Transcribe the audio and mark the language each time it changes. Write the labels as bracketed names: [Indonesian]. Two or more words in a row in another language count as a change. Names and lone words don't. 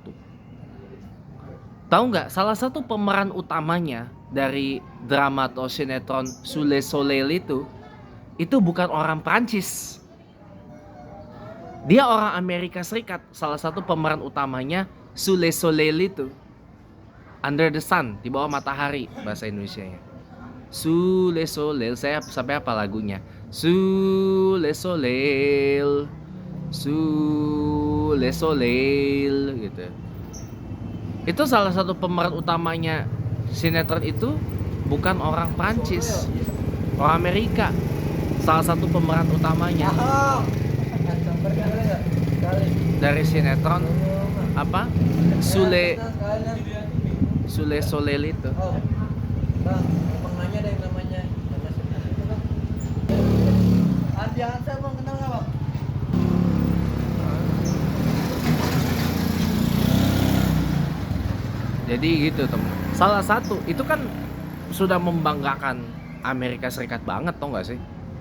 [Indonesian] Tahu nggak, salah satu pemeran utamanya dari drama atau sinetron Sous le Soleil itu bukan orang Prancis. Dia orang Amerika Serikat. Salah satu pemeran utamanya Sous le Soleil itu. Under the Sun, di bawah matahari bahasa Indonesianya. Sous le Soleil, saya sampai apa lagunya? Sous le Soleil, Sous le Soleil gitu. Itu salah satu pemeran utamanya sinetron itu bukan orang Prancis, orang Amerika. Salah satu pemeran utamanya dari sinetron apa? Sous le Soleil itu. Bang, pengenanya ada yang namanya Andi Hansa, bang, kenal nggak, bang? Jadi gitu teman. Salah satu itu kan sudah membanggakan Amerika Serikat banget, tau nggak sih?